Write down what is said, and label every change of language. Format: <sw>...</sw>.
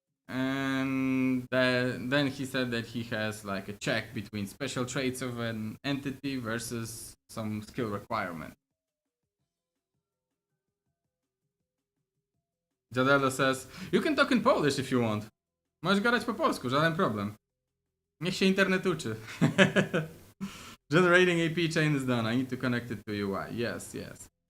<en>And then he said that he has like a check between special traits of an entity versus some skill requirement. Jadelo says, you can talk in Polish if you want.</en> <pl>Możesz gadać po polsku, żaden problem. Niech się internet uczy.</pl> <en>Generating AP chain is done. I need to connect it to UI. Yes, yes.</en>